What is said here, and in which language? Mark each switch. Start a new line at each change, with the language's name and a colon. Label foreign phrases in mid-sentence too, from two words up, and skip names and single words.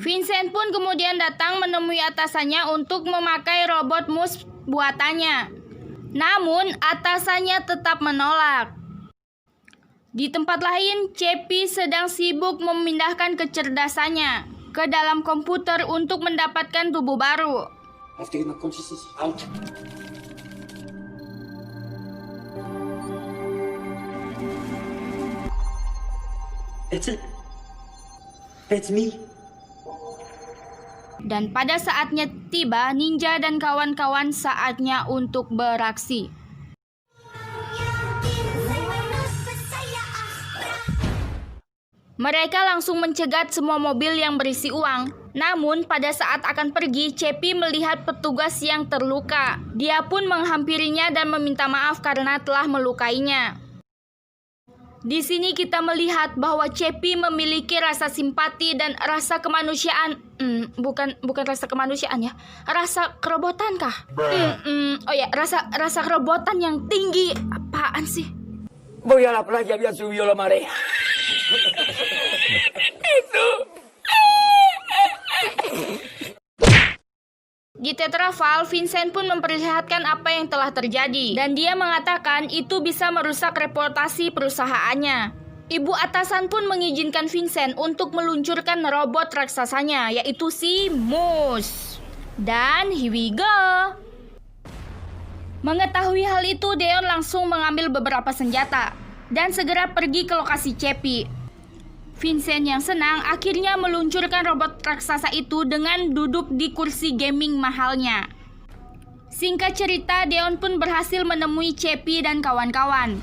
Indonesian: Vincent pun kemudian datang menemui atasannya untuk memakai robot mus buatannya. Namun atasannya tetap menolak. Di tempat lain, Cepi sedang sibuk memindahkan kecerdasannya ke dalam komputer untuk mendapatkan tubuh baru.
English: I have to get my consciousness out. That's it. That's me.
Indonesian: Dan pada saatnya tiba, Ninja dan kawan-kawan saatnya untuk beraksi. Mereka langsung mencegat semua mobil yang berisi uang. Namun pada saat akan pergi, Cepi melihat petugas yang terluka. Dia pun menghampirinya dan meminta maaf karena telah melukainya. Di sini kita melihat bahwa Cepi memiliki rasa simpati dan rasa kemanusiaan. Bukan rasa kemanusiaan ya, rasa kerobotan kah? Oh ya, rasa kerobotan yang tinggi. Apaan sih?
Spanish: Voy a la playa, había subido la marea.
Indonesian: Itu. Di Tetraval, Vincent pun memperlihatkan apa yang telah terjadi dan dia mengatakan itu bisa merusak reputasi perusahaannya. Ibu atasan pun mengizinkan Vincent untuk meluncurkan robot raksasanya, yaitu si Moose.
English: Dan here we go.
Indonesian: Mengetahui hal itu, Deon langsung mengambil beberapa senjata dan segera pergi ke lokasi Cepi. Vincent yang senang akhirnya meluncurkan robot raksasa itu dengan duduk di kursi gaming mahalnya. Singkat cerita, Deon pun berhasil menemui Cepi dan kawan-kawan.